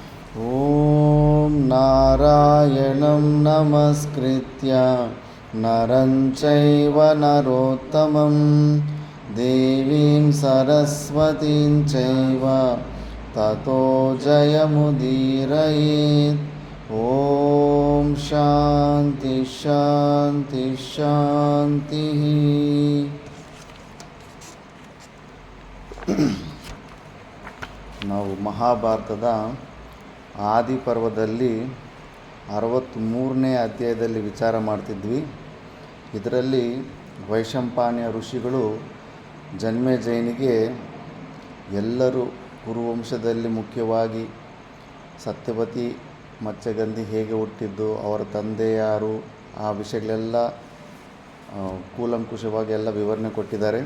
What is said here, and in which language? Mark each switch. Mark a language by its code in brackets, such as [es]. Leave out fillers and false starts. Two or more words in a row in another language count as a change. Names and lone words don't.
[sa] ಓಂ ನಾರಾಯಣಂ ನಮಸ್ಕೃತ್ಯ ನರಂ ಚೈವ ನರೋತ್ತಮಂ ದೇವೀಂ ಸರಸ್ವತೀಂ ಚೈವ ತತೋ ಜಯಮುದೀರಯೇತ್. ಓಂ ಶಾಂತಿ ಶಾಂತಿ ಶಾಂತಿ. [kn] ನಾವು ಮಹಾಭಾರತದ ಆದಿಪರ್ವದಲ್ಲಿ 63ನೇ ಅಧ್ಯಾಯದಲ್ಲಿ ವಿಚಾರ ಮಾಡ್ತಿದ್ವಿ. ಇದರಲ್ಲಿ ವೈಶಂಪಾಯನ ಋಷಿಗಳು ಜನ್ಮೇಜಯನಿಗೆ ಎಲ್ಲರೂ ಕುರುವಂಶದಲ್ಲಿ ಮುಖ್ಯವಾಗಿ ಸತ್ಯವತಿ ಮತ್ಸ್ಯಗಂಧಿ ಹೇಗೆ ಹುಟ್ಟಿದ್ದು, ಅವರ ತಂದೆ ಯಾರು, ಆ ವಿಷಯಗಳೆಲ್ಲ ಕೂಲಂಕುಷವಾಗಿ ಎಲ್ಲ ವಿವರಣೆ ಕೊಟ್ಟಿದ್ದಾರೆ.